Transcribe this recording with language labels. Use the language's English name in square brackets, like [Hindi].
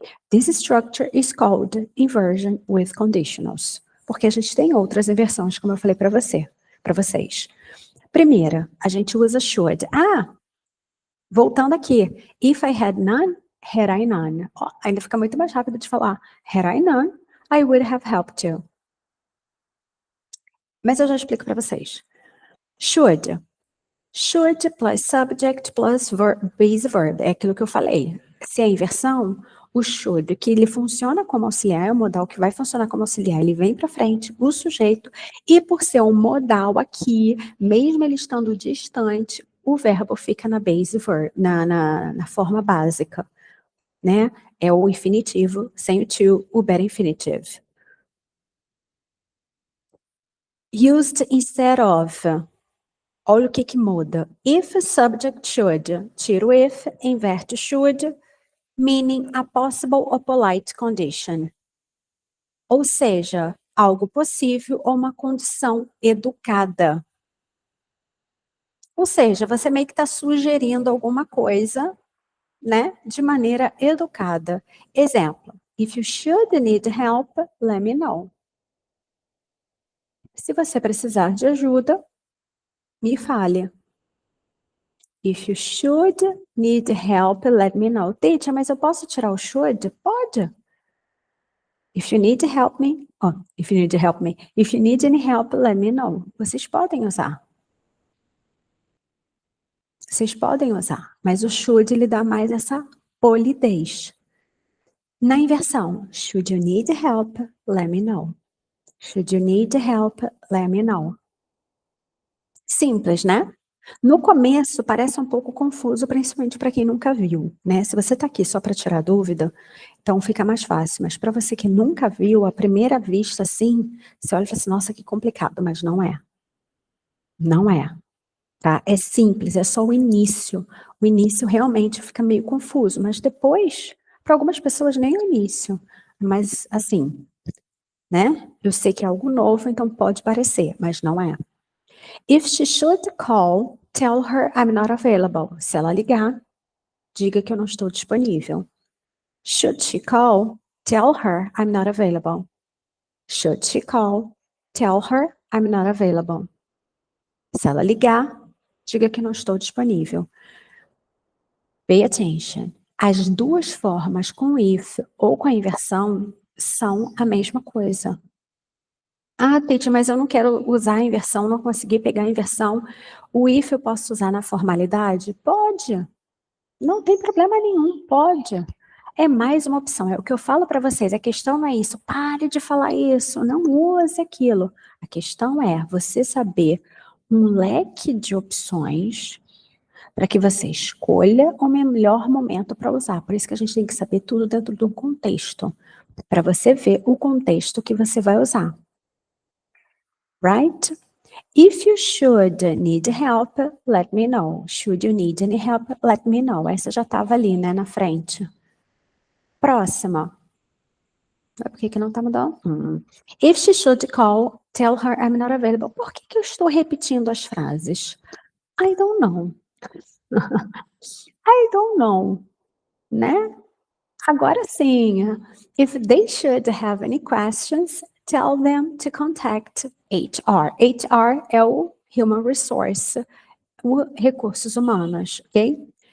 [English] This structure is called inversion with conditionals. [Portuguese] Porque a gente tem outras inversões, como eu falei para vocês. Primeira, a gente usa should. Voltando aqui. [English] If I had none, had I none. [Portuguese] Ainda fica muito mais rápido de falar. [English] Had I none, I would have helped you. [Portuguese] Mas eu já explico para vocês. [English] Should. Should plus subject plus base verb. [Portuguese] É aquilo que eu falei. Se é inversão, o should, que ele funciona como auxiliar, é o modal que vai funcionar como auxiliar, ele vem para frente, o sujeito, e por ser um modal aqui, mesmo ele estando distante, o verbo fica na base verb, na forma básica, né? É o infinitivo, sem o to, o better infinitive. [English] Used instead of. [Portuguese] Olha o que muda. [English] If subject should, [Portuguese] tira o if, inverte [English] should, meaning a possible or polite condition. [Portuguese] Ou seja, algo possível ou uma condição educada. Ou seja, você meio que está sugerindo alguma coisa, né, de maneira educada. [English] Exemplo, if you should need help, let me know. [Portuguese] Se você precisar de ajuda, me fale. [English] If you should need help, let me know. [Portuguese] Teacher, mas eu posso tirar o should? Pode. [English] If you need help me, if you need any help, let me know. [Portuguese] Vocês podem usar. Vocês podem usar, mas o should lhe dá mais essa polidez. Na inversão, should you need help, let me know. Should you need help, let me know. Simples, né? No começo parece um pouco confuso, principalmente para quem nunca viu, né? Se você está aqui só para tirar dúvida, então fica mais fácil. Mas para você que nunca viu, à primeira vista, assim, você olha e fala assim, nossa, que complicado, mas não é. Não é, tá? É simples, é só o início. O início realmente fica meio confuso, mas depois, para algumas pessoas, nem o início. Mas, assim, né? Eu sei que é algo novo, então pode parecer, mas não é. [English] If she should call, tell her I'm not available. [Portuguese] Se ela ligar, diga que eu não estou disponível. [English] Should she call, tell her I'm not available. Should she call, tell her I'm not available. [Portuguese] Se ela ligar, diga que não estou disponível. [English] Pay attention. [Portuguese] As duas formas com if ou com a inversão são a mesma coisa. Teacher, mas eu não quero usar a inversão, não consegui pegar a inversão. O if eu posso usar na formalidade? Pode. Não tem problema nenhum, pode. É mais uma opção, é o que eu falo para vocês, a questão não é isso, pare de falar isso, não use aquilo. A questão é você saber um leque de opções para que você escolha o melhor momento para usar. Por isso que a gente tem que saber tudo dentro do contexto, para você ver o contexto que você vai usar. [English] Right? If you should need help, let me know. Should you need any help, let me know. [Portuguese] Essa já estava ali, né, na frente. Próxima. Por que não tá mudando? [English] If she should call, tell her I'm not available. [Portuguese] Por que eu estou repetindo as frases? [English] I don't know. I don't know, né? Agora sim. If they should have any questions, tell them to contact HR. [Portuguese] HR é o Human Resource, o recursos humanos, ok?